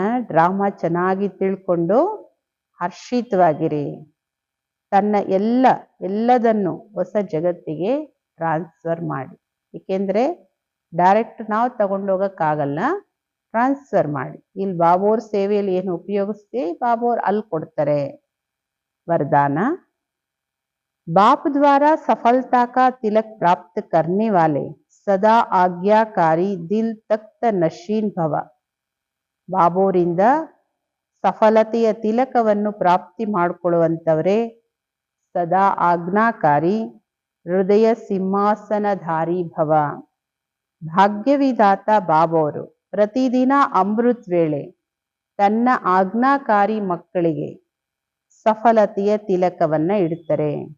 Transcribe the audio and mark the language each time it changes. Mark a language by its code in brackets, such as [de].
[kn] Drama ಚೆನ್ನಾಗಿ ತಿಳ್ಕೊಂಡು ಹರ್ಷಿತವಾಗಿರಿ. ತನ್ನ ಎಲ್ಲದನ್ನು ಹೊಸ ಜಗತ್ತಿಗೆ ಟ್ರಾನ್ಸ್ಫರ್ ಮಾಡಿ. ಏಕೆಂದ್ರೆ ಡೈರೆಕ್ಟ್ ನಾವು ತಗೊಂಡೋಗಕ್ಕಾಗಲ್ಲ, ಟ್ರಾನ್ಸ್ಫರ್ ಮಾಡಿ. ಇಲ್ಲಿ ಬಾಬೋರ್ ಸೇವೆಯಲ್ಲಿ ಏನು ಉಪಯೋಗಿಸ್ತೀವಿ ಬಾಬೋರ್ ಅಲ್ಲಿ ಕೊಡ್ತಾರೆ. [hi] वरदान, बाप द्वारा सफलता का तिलक प्राप्त करने वाले सदा आज्ञाकारी दिल तख्त नशीन भव. [kn] ಬಾಬೋರಿಂದ ಸಫಲತೆಯ ತಿಲಕವನ್ನು ಪ್ರಾಪ್ತಿ ಮಾಡಿಕೊಳ್ಳುವಂಥವರೇ ಸದಾ ಆಜ್ಞಾಕಾರಿ ಹೃದಯ ಸಿಂಹಾಸನಧಾರಿ ಭವ. ಭಾಗ್ಯವಿದಾತ ಬಾಬೋರು ಪ್ರತಿದಿನ ಅಮೃತ್ ವೇಳೆ ತನ್ನ ಆಜ್ಞಾಕಾರಿ ಮಕ್ಕಳಿಗೆ ಸಫಲತೆಯ ತಿಲಕವನ್ನ ಇಡ್ತಾರೆ.